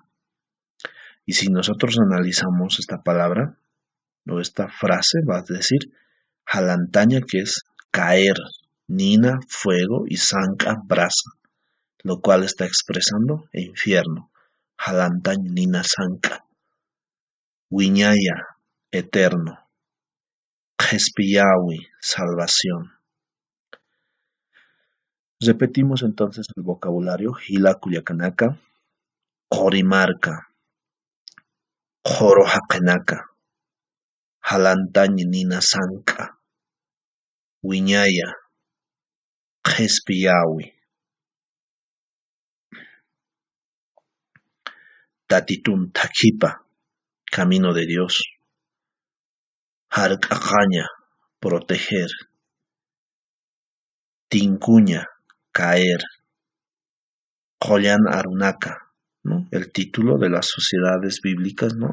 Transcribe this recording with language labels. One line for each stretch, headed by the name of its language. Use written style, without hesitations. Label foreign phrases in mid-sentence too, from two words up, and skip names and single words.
Spanish: Y si nosotros analizamos esta palabra o esta frase, va a decir Halantaña, que es caer, Nina, fuego, y Sanka, brasa, lo cual está expresando infierno.
Aymara: Halantañi Nina Sanka. Wiñaya,
Spanish: eterno. Jespiyawi, salvación. Repetimos entonces el vocabulario:
Aymara: Hila Culiacanaka, Qorimarca, Qorohaqenaca, Halantañi Nina Sanka, Wiñaya, Jespiyawi. Tatitun Takipa,
Spanish: camino de Dios. Harqaqaña, proteger. Tincuña, caer.
Aymara: Qoyan Arunaka,
Spanish: ¿no? El título de las sociedades bíblicas, ¿no?